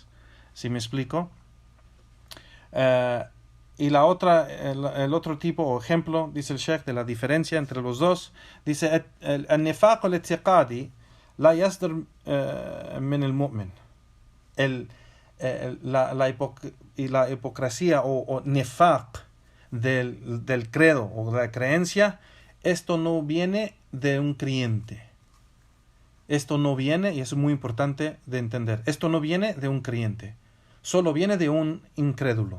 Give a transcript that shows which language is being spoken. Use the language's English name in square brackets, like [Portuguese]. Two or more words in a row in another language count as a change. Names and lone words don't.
[Spanish] ¿Sí me explico? Y la otra, el otro tipo o ejemplo, dice el Sheikh, de la diferencia entre los dos, dice [Arabic] النفاق الاعتقادي لا يصدر من المؤمن. [Spanish] La hipocresía o nifaq del credo o de la creencia, esto no viene de un creyente. Esto no viene, y es muy importante de entender, esto no viene de un creyente, solo viene de un incrédulo.